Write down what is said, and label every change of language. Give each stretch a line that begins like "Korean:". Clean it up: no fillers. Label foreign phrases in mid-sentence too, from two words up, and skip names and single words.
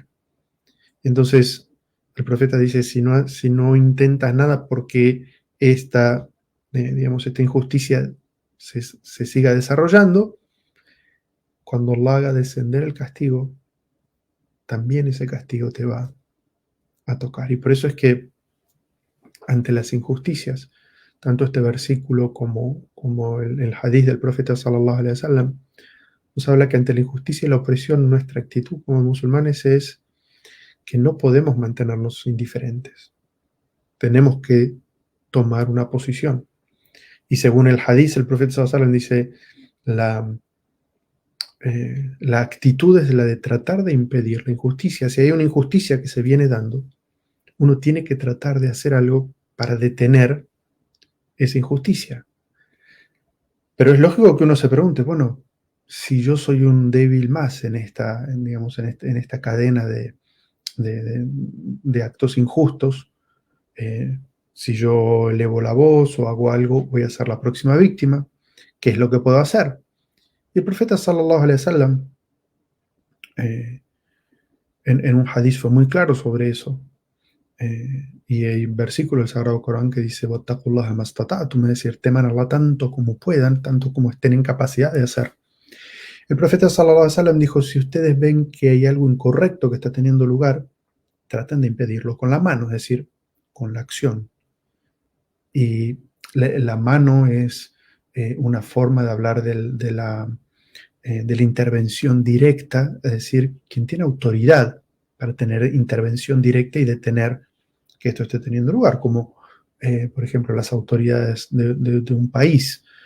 Spanish: Entonces, el profeta dice, si no intentas nada porque digamos, esta injusticia se siga desarrollando, cuando Allah haga descender el castigo, también ese castigo te va a tocar. Y por eso es que ante las injusticias, tanto este versículo como el hadith del profeta
Arabic: صلى الله عليه وسلم,
Spanish: nos habla que ante la injusticia y la opresión, nuestra actitud como musulmanes es que no podemos mantenernos indiferentes. Tenemos que tomar una posición. Y según el hadith, el profeta
Arabic: صلى الله عليه وسلم
Spanish: dice, la actitud es la de tratar de impedir la injusticia. Si hay una injusticia que se viene dando, uno tiene que tratar de hacer algo para detener esa injusticia. Pero es lógico que uno se pregunte, bueno, si yo soy un débil más digamos, en esta cadena de actos injustos, si yo elevo la voz o hago algo, voy a ser la próxima víctima. ¿Qué es lo que puedo hacer? Y el profeta
Arabic: صلى الله عليه وسلم
Spanish: en un hadith fue muy claro sobre eso. Y hay versículos del Sagrado Corán que dice,
Arabic: "واتقوا الله ما استطعتم",
Spanish: es decir, teman a Allah tanto como puedan, tanto como estén en capacidad de hacer. El profeta
Arabic: صلى الله عليه وسلم
Spanish: dijo, si ustedes ven que hay algo incorrecto que está teniendo lugar, traten de impedirlo con la mano, es decir, con la acción. Y la mano es una forma de hablar de la intervención directa, es decir, quien tiene autoridad para tener intervención directa y detener que esto esté teniendo lugar, como por ejemplo las autoridades de un país,